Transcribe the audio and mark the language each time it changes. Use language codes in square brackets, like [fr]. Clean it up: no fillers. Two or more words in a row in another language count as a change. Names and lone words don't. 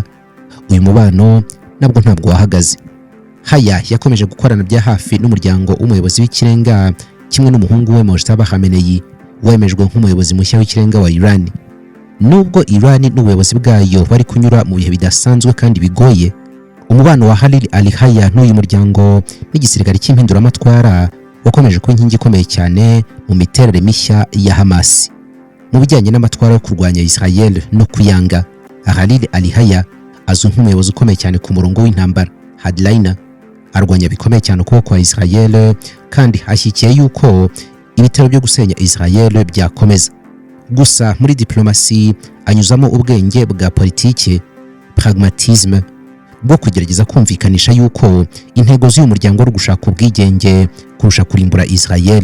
[rw] Uyu mubano ntabwo wahagaze. Hayya yakomeje gukorana bya hafi n'umuryango w'umuyobozi w'ikirenga kimwe n'umuhungu we Mojtaba Khamenei wemejwe nk'umuyobozi mushya w'ikirenga wa Iran. Nubwo Iran n'ubuyobozi bwayo bari kunyura mu bihe bidasanzwe kandi bigoye, umubano wa Khalil al-Hayya n'uyu muryango n'igisirikare cy'impinduramatwara wakomeje kuba inkingi ikomeye cyane mu miterere mishya ya Hamas. Mu bijyanye n'amatwara yo kurwanya Israel no kuyanga, Khalil al-Hayya azwi nk'umuyobozi ukomeye cyane ku murongo w'intambara, hardliner, arwanya bikomeye cyane ukuboko kwa Israel kandi ashyigikiye yuko ibitero byo gusenya Israel byakomeza. Gusa muri diplomasi anyuzamo ubwenge bwa politike, pragmatisme, bwo kugerageza kumvikanisha yuko intego z'uyu muryango ari gushaka ubwigenge kurusha kurimbura Israel.